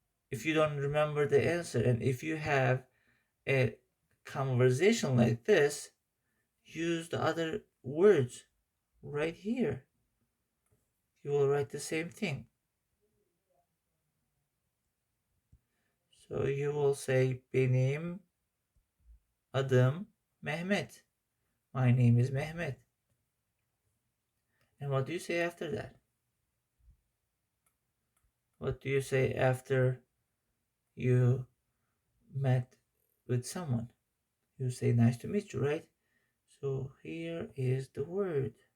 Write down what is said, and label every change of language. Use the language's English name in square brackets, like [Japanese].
[English] if you don't remember the answer, and if you have a conversation like this, use the other words right here. You will write the same thing. So you will say [Turkish] benim adım Mehmet. [English] My name is Mehmet. And what do you say after that? What do you say after you met with someone? You say nice to meet you, right? So here is the word.